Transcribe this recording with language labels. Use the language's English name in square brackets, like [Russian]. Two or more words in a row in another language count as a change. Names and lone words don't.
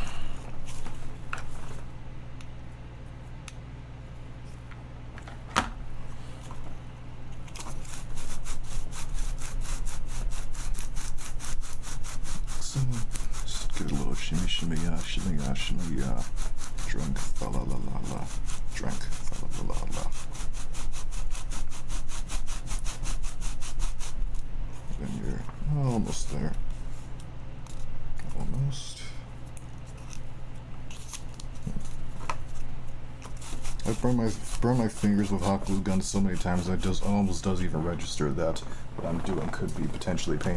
[English] Just get a little shimmy, shimmy, shimmy, drunk, fa la la la la, drunk, fa la la la la. Then you're almost there. Almost. I've burned my fingers with hot glue guns so many times that it almost doesn't even register that what I'm doing could be potentially painful.